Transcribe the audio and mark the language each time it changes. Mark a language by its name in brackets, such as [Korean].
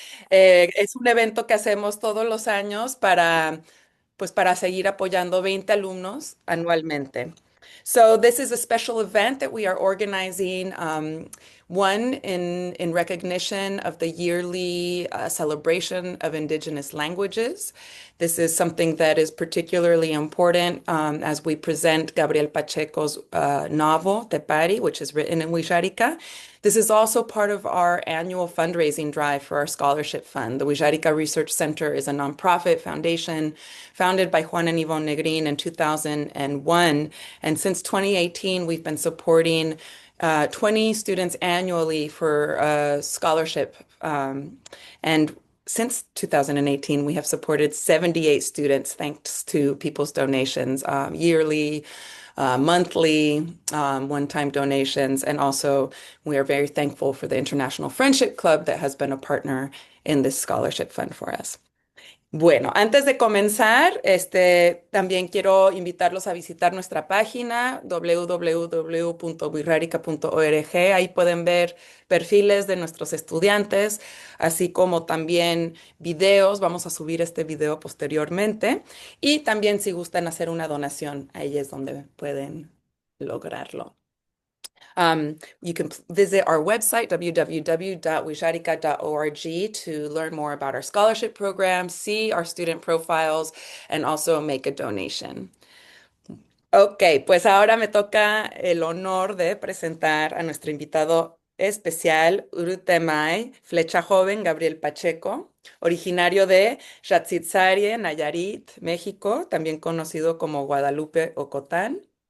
[Spanish] Es un evento que hacemos todos los años para seguir apoyando 20 alumnos anualmente. [English] So this is a special event that we are organizing, one in recognition of the yearly celebration of Indigenous languages. This is something that is particularly important as we present Gabriel Pacheco's novel, Tepari, which is written in Wixárika. This is also part of our annual fundraising drive for our scholarship fund. The Wixárika Research Center is a nonprofit foundation founded by Juan and Yvonne Negrin in 2001. And since 2018, we've been supporting 20 students annually for scholarship. And since 2018, we have supported 78 students thanks to people's donations, yearly, monthly, one-time donations. And also, we are very thankful for the International Friendship Club that has been a partner in this scholarship fund for us. [Spanish] Bueno, antes de comenzar, también quiero invitarlos a visitar nuestra página www.wirrárica.org. Ahí pueden ver perfiles de nuestros estudiantes, así como también videos. Vamos a subir este video posteriormente. Y también si gustan hacer una donación, ahí es donde pueden lograrlo. [English] You can visit our website, www.wisharika.org, to learn more about our scholarship program, see our student profiles, and also make a donation. [Spanish] Ok, pues ahora me toca el honor de presentar a nuestro invitado especial, Urutemay, Flecha Joven, Gabriel Pacheco, originario de Xatzitzarie, Nayarit, México, también conocido como Guadalupe Ocotán.